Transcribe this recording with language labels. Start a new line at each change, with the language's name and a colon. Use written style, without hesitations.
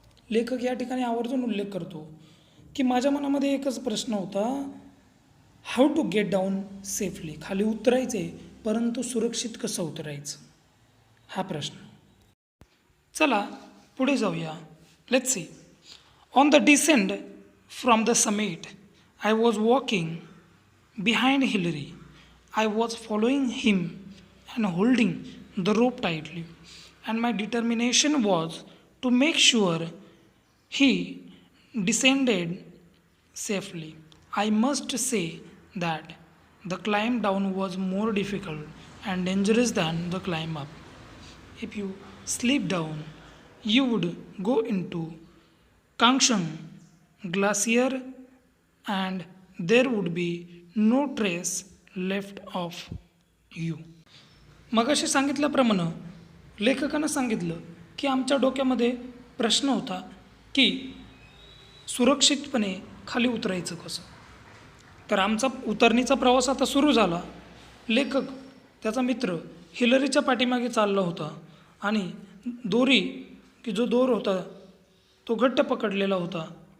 Marathi: लेखक या ठिकाणी आवर्जून उल्लेख करतो की माझ्या मनामध्ये एकच प्रश्न होता,
English: How to get down safely.
Marathi: खाली उतरायचे परंतु सुरक्षित कसं उतरायचं हा प्रश्न. चला पुढे जाऊया.
English: Let's see. On the descend from the summit I was walking behind Hillary. I was following him and holding the rope tightly, and my determination was to make sure he descended safely. I must say that the climb down was more difficult and dangerous than the climb up. If you slip down, you would go into Kangshang Glacier and there would be no trace left of you.
Marathi: मगाशी सांगितल्याप्रमाणे लेखकानं सांगितलं की आमच्या डोक्यामध्ये प्रश्न होता की सुरक्षितपणे खाली उतरायचं कसं. तर आमचा उतरणीचा प्रवास आता सुरू झाला. लेखक त्याचा मित्र हिलरीच्या पाठीमागे चालला होता आणि दोरी की जो दोर होता तो घट्ट पकडलेला होता.